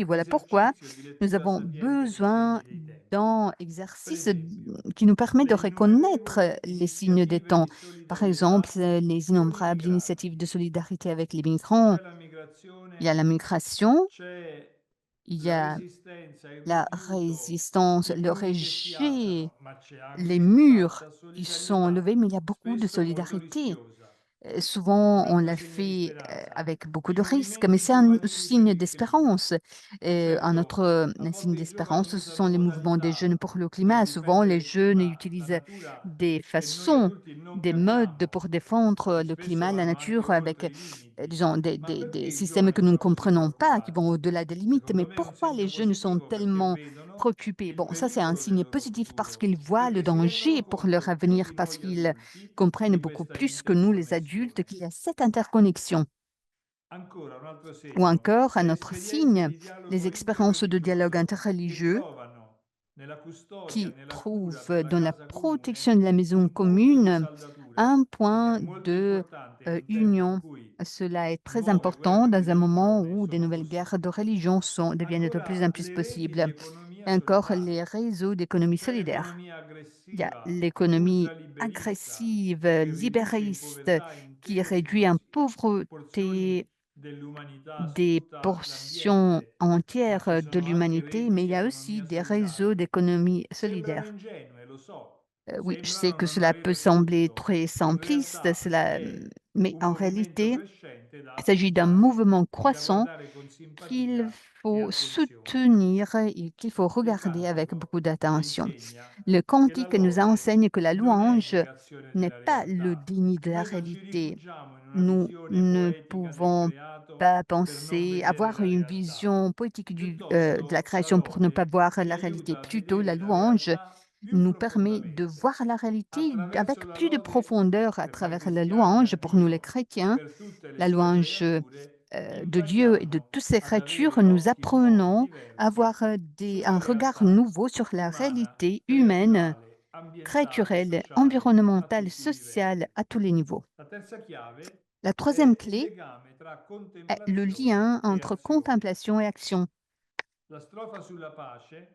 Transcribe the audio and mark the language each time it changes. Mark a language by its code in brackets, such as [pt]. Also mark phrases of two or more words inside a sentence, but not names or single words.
[fr] Voilà pourquoi nous avons besoin d'un exercice qui nous permet de reconnaître les signes des temps. Par exemple, les innombrables initiatives de solidarité avec les migrants, Il y a la migration, il y [it] la [fr] a [it] resistenza, il [fr] la [it] rifiuto, [fr] résistance, [it] i [fr] le [it] muri che si [fr] rejet, [it] alzano, ma c'è [fr] les [it] anche [fr] murs [it] tanta [fr] qui sont [it] solidarietà, [fr] levés, mais il y a beaucoup de [it] spesso molto [fr] solidarité. [it] rischiosa. [fr] Souvent, on [it] Un'altra [fr] l'a [it] segno di [fr] fait [it] speranza. [fr] avec beaucoup [it] I [fr] de risques, mais [it] movimenti [fr] c'est un [it] giovanili per [fr] signe [it] il clima. [fr] d'espérance. Un autre [it] Certo, a [fr] signe [it] volte i [fr] d'espérance, [it] giovani [fr] ce sont [it] usano [fr] les mouvements des jeunes [it] modalità [fr] pour le [it] per [fr] climat. Souvent, les [it] difendere il [fr] jeunes [it] clima, la [fr] utilisent [it] natura, [fr] des [it] che noi [fr] façons, [it] adulti non [fr] des modes [it] capiamo [fr] pour défendre [it] e [fr] le [it] spesso [fr] climat, la [it] vanno anche [fr] nature, avec, [it] oltre i limiti. [fr] disons, [it] Ma perché [fr] des [it] i [fr] systèmes que [it] giovani [fr] nous ne [it] sono così [fr] comprenons pas, qui vont [it] preoccupati? [fr] au-delà des limites. Mais [it] Secondo me è un [fr] pourquoi les [it] segno [fr] jeunes sont [it] positivo perché [fr] tellement [it] vedono [fr] préoccupés? [it] il [fr] Bon, ça, c'est un [it] pericolo del [fr] signe [it] loro [fr] positif parce [it] futuro, [fr] qu'ils voient le [it] perché si rendono [fr] danger pour leur [it] conto più [fr] avenir, [it] di [fr] parce [it] noi [fr] qu'ils [it] adulti [fr] comprennent [it] di [fr] beaucoup [it] questa [fr] plus que nous, les adultes, [it] interconnessione. [fr] qu'il y a cette interconnexion. [it] Ancora un altro [fr] Ou [it] segno, [fr] encore, un [it] le [fr] autre [it] esperienze [fr] signe, [it] di dialogo [fr] les expériences de dialogue [it] interreligioso che [fr] interreligieux [it] trovano nella custodia, [fr] qui [it] nella cura [fr] trouvent [it] per la [fr] dans la [it] casa comune [fr] protection de la maison [it] un punto di [fr] commune [it] saldatura [fr] un [it] ed è [fr] point [it] molto [fr] de [it] importante in un tempo in [fr] union. [it] cui [fr] Cela est très [it] nuove [fr] important [it] guerre di [fr] dans un moment [it] religione [fr] où des [it] sono [fr] nouvelles guerres de [it] possibili. [fr] religion deviennent de plus en [it] Ancora [fr] plus [it] le reti di [fr] possibles. [it] economia [fr] Et encore, les [it] solidale. [fr] réseaux d'économie [it] C'è [fr] solidaire. [it] l'economia [fr] Il y a [it] aggressiva, [fr] l'économie [it] ultraliberista, [fr] agressive, [it] che riduce in [fr] libériste, [it] povertà [fr] qui [it] intere [fr] réduit en [it] porzioni [fr] pauvreté [it] dell'umanità su [fr] des [it] tutto [fr] portions [it] l'ambiente, ma ci [fr] entières de [it] sono anche [fr] l'humanité, [it] reti [fr] mais il [it] di [fr] y a aussi [it] economia [fr] des réseaux [it] solidale. [fr] d'économie [it] Sembrano [fr] solidaire. [it] ingenue, lo so, [fr] Oui, je sais [it] sembrano [fr] que [it] non [fr] cela peut [it] avere [fr] sembler [it] frutto. [fr] très [it] In [fr] simpliste, [it] realtà [fr] cela, [it] è [fr] mais [it] un [fr] en [it] movimento [fr] réalité, [it] crescente da [fr] il s'agit d'un [it] apprezzare [fr] mouvement [it] e da [fr] croissant [it] guardare con [fr] qu'il [it] simpatia e [fr] faut [it] attenzione. [fr] soutenir et qu'il faut [it] Il [fr] regarder avec [it] cantico [fr] beaucoup [it] ci [fr] d'attention. [it] insegna [fr] Le [it] che la [fr] cantique nous [it] lode [fr] enseigne que la [it] non è [fr] louange [it] negazione [fr] n'est [it] della [fr] pas le [it] realtà. [fr] déni de la [it] Noi non ci [fr] réalité. [it] rifugiamo in una [fr] Nous [it] visione [fr] ne [it] poetica del [fr] pouvons [it] creato [fr] pas [it] per non [fr] penser, [it] vedere [fr] avoir [it] la [fr] une [it] realtà. [fr] vision poétique de la [it] Piuttosto la [fr] création pour ne pas [it] lode [fr] voir [it] ci [fr] la réalité. [it] aiuta a [fr] Plutôt, [it] vedere [fr] la [it] la [fr] louange [it] realtà più [fr] nous permet de [it] profondamente. [fr] voir la réalité [it] Attraverso [fr] avec [it] la [fr] plus de [it] lode, [fr] profondeur à [it] per noi [fr] travers la [it] cristiani, a [fr] louange pour nous les [it] Dio e [fr] chrétiens, [it] per tutte le [fr] la [it] sue [fr] louange [it] creature, [fr] de Dieu et de [it] impariamo [fr] toutes ses [it] ad [fr] créatures, [it] avere [fr] nous [it] occhi nuovi e [fr] apprenons à [it] diversi [fr] avoir un [it] sulla [fr] regard [it] realtà [fr] nouveau sur la [it] umana, [fr] réalité humaine, [it] creaturale, ambientale, [fr] culturelle, [it] sociale a [fr] environnementale, [it] tutti i [fr] sociale [it] livelli. [fr] à tous les niveaux. [it] La terza chiave [fr] La troisième [it] è il [fr] clé [it] legame tra [fr] est le [it] contemplazione [fr] lien [it] e [fr] entre [it] azione. [fr] contemplation et action. [it] La strofa sulla pace,